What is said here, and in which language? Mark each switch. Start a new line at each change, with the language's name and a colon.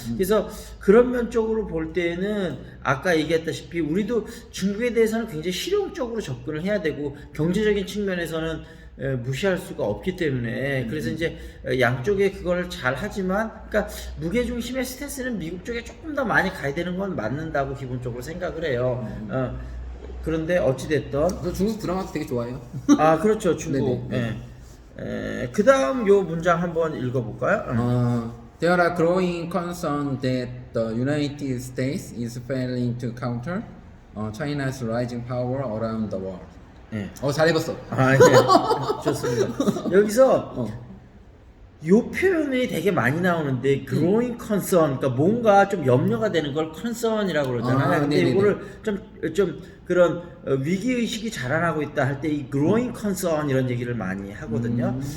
Korean: 그래서 그런 면적으로 볼 때는 아까 얘기했다시피 우리도 중국에 대해서는 굉장히 실용적으로 접근을 해야 되고 경제적인 측면에서는 무시할 수가 없기 때문에 그래서 이제 양쪽에 그걸 잘 하지만 그러니까 무게중심의 스탠스는 미국 쪽에 조금 더 많이 가야 되는 건 맞는다고 기본적으로 생각을 해요. 그런데 어찌됐든 저 중국 드라마도 되게 좋아해요. 그렇죠. 중국. 그 다음 요 문장 한번 읽어볼까요?
English: There are growing concerns that the United States is failing to counter China's rising power around the world.
Korean: 잘 읽었어. 예. 좋습니다. 여기서 요 표현이 되게 많이 나오는데
English: growing concern,
Korean: 그러니까 뭔가 좀 염려가 되는 걸 concern이라고 그러잖아요. 근데 이거를 좀 그런 위기의식이 자라나고 있다 할 때 이
English: growing concern
Korean: 이런 얘기를 많이 하거든요.